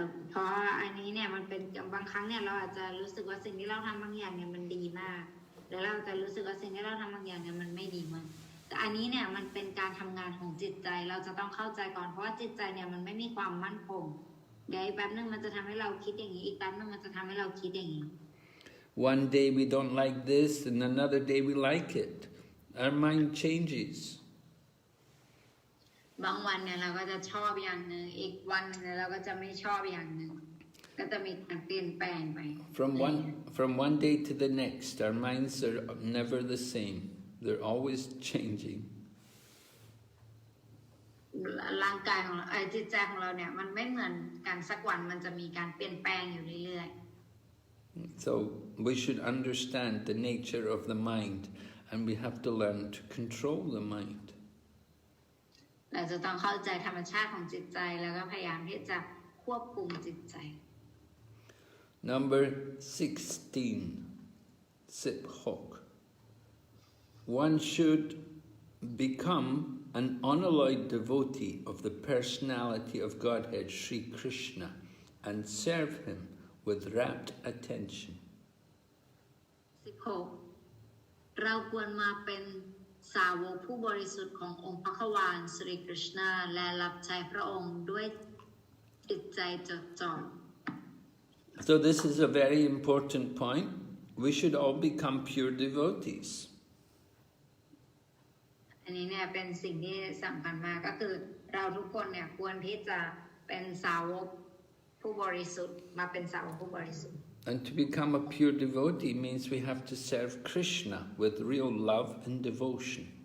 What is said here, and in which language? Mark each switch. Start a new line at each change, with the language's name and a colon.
Thai: เพราะอันนี้เนี่ยมันเป็นบางครั้งเนี่ยเราอาจจะรู้สึกว่าสิ่งที่เราทำบางอย่างเนี่ยมันดีมากแล้วเราจะรู้สึกว่าสิ่งที่เราทำบางอย่างเนี่ยมันไม่ดีมากแต่อันนี้เนี่ยมันเป็นการทำงานของจิตใจเราจะต้องเข้าใจก่อนเพราะว่าจิตใจเนี่ยมันไม่มีความมั่นคงเดี๋ยวอีกแป๊บนึงมันจะทำให้เราคิดอย่างนี้อีกแป๊บนึงมันจะทำให้เราคิดอย่างนี้
English: One day we don't like this and another day we like it. Our mind changes.
Thai: บางวันเนี่ยเราก็จะชอบอย่างหนึ่งอีกวันนึงเราก็จะไม่ชอบอย่างหนึ่งก็จะมีการเปลี่ยนแปลงไป
English: From one day to the next, our minds are never the same. They're always changing.
Thai: ร่างกายของเราจิตใจของเราเนี่ยมันไม่เหมือนกันสักวันมันจะมีการเปลี่ยนแปลงอยู่เรื่อยๆ
English: So we should understand the nature of the mind, and we have to learn to control the mind.
Thai: เราจะต้องเข้าใจธรรมชาติของจิตใจแล้วก็พยายามที่จะควบคุมจิตใจ
English: Number 16, Siphok. One should become an unalloyed devotee of the personality of Godhead Sri Krishna and serve him with rapt attention.
Thai: 16 เราควรมาเป็นสาวกผู้บริสุทธิ์ขององค์พระควานสรีกฤษณาและรับใช้พระองค์ด้วยจิตใจจดจ่อ
English: So this is a very important point. We should all become pure devotees.
Thai: อันนี้เนี่ยเป็นสิ่งที่สำคัญมากก็คือเราทุกคนเนี่ยควรที่จะเป็นสาวกผู้บริสุทธิ์มาเป็นสาวกผู้บริสุทธิ์
English: And to become a pure devotee means we have to serve Krishna with real love and devotion.